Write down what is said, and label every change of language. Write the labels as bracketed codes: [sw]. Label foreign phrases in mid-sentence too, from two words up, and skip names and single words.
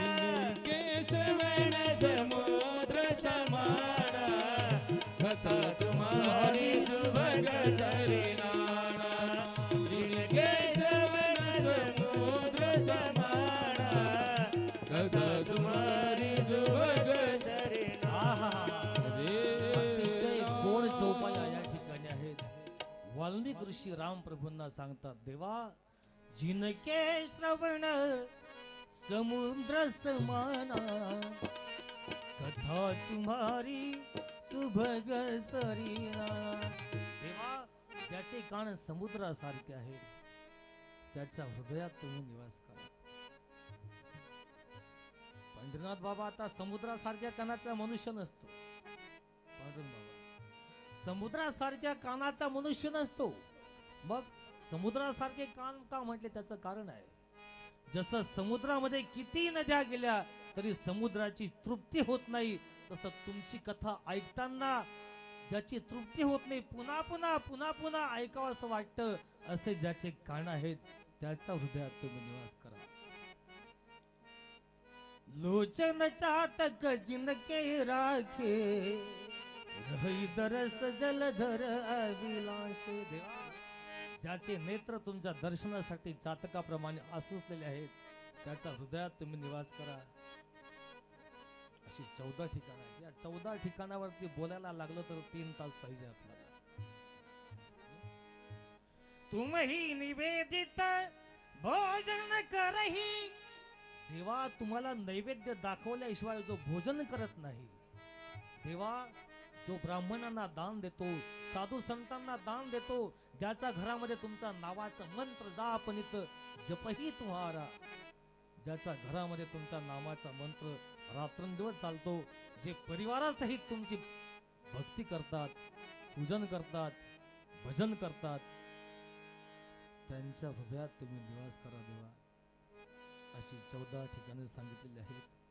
[awa] जिनके श्रवण समुद्र समाना, कथा तुम्हारी सुभग सरिनाना। जिनके श्रवण समुद्र समाना, कथा तुम्हारी सुभग सरिनाना। [mr] अतिशय गोड चौपाया या ठिकाणी आहेत. वाल्मिक ऋषी राम प्रभूंना सांगतात, देवा [awa] जिनके श्रवण समुद्र समाना, कथा तुम्हारी सुभग सरिना. [mr] देवा ज्याचे कान समुद्रासारखे आहेत, त्याच्या हृदयात तुम्ही निवास करा. पंढरीनाथ बाबा आता समुद्रासारख्या कानाचा मनुष्य नसतो. पांडुरंग बाबा समुद्रासारख्या कानाचा मनुष्य नसतो. मग समुद्रासारखे कान का म्हटले, त्याचं कारण आहे. जसं समुद्रामध्ये किती नद्या गेल्या तरी समुद्राची तृप्ती होत नाही, तसं तुमची कथा ऐकताना ज्याची तृप्ती होत नाही, पुन्हा पुन्हा पुन्हा पुन्हा ऐकावं असं वाटतं, असे ज्याचे कान आहेत त्याच्या हृदयात तुम्ही निवास करा. [awa] लोचन चातक जिनके राखे, रही दरस जलधर अभिलाषे. [mr] देवा ज्याचे नेत्र तुमच्या दर्शनासाठी चातकाप्रमाणे आसुसलेले आहेत, त्याच्या हृदयात तुम्ही निवास करा. अशी 14 ठिकाणं आहेत. या 14 ठिकाणावरती बोलायला लागलं तर 3 तास पाहिजे आपल्याला. तुम्ही निवेदित देवा तुम्हाला नैवेद्य दाखवल्याशिवाय जो भोजन करत नाही, देवा जो ब्राह्मणांना दान देतो, साधू संतांना दान देतो, ज्याच्या घरामध्ये तुमचा नावाचा मंत्र जापनित [awa] जपही तुम्हारा, [mr] ज्याच्या घरामध्ये तुमच्या नामाचा मंत्र रात्रंदिवस चालतो, जे परिवारासहित तुमची भक्ती करतात, पूजन करतात, भजन करतात, त्यांच्या हृदयात तुम्ही निवास करा देवा, अशी 14 ठिकाणे सांगितलेली आहेत.